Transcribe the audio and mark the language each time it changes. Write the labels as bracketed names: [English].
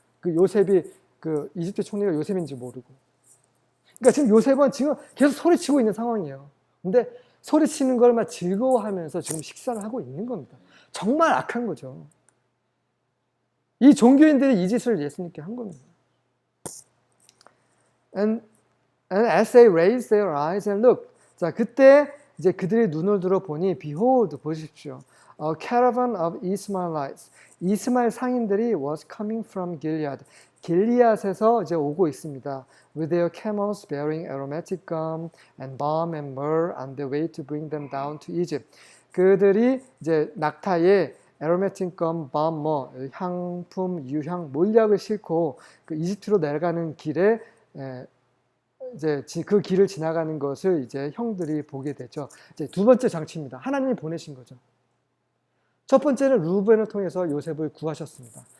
[Korean] 그 요셉이 그 이집트 총리가 요셉인지 모르고. 그러니까 지금 요셉은 지금 계속 소리치고 있는 상황이에요. 근데 소리치는 걸 막 즐거워하면서 지금 식사를 하고 있는 겁니다. 정말 악한 거죠. 이 종교인들이 이 짓을 예수님께 한 겁니다. [English] And as they raised their eyes and looked. [Korean] 자, 그때 이제 그들의 눈을 들어 보니, [English] behold, [Korean] 보십시오. [English] A caravan of Ishmaelites. [Korean] 이스마엘 상인들이 [English] was coming from Gilead. [Korean] 길리앗에서 이제 오고 있습니다. [English] With their camels bearing aromatic gum and balm and myrrh on their way to bring them down to Egypt. [Korean] 그들이 이제 낙타에 [English] aromatic gum, balm, [Korean] 향품, 유향, 몰약을 싣고 그 이집트로 내려가는 길에 이제 그 길을 지나가는 것을 이제 형들이 보게 되죠. 이제 두 번째 장치입니다. 하나님이 보내신 거죠. 첫 번째는 루벤을 통해서 요셉을 구하셨습니다.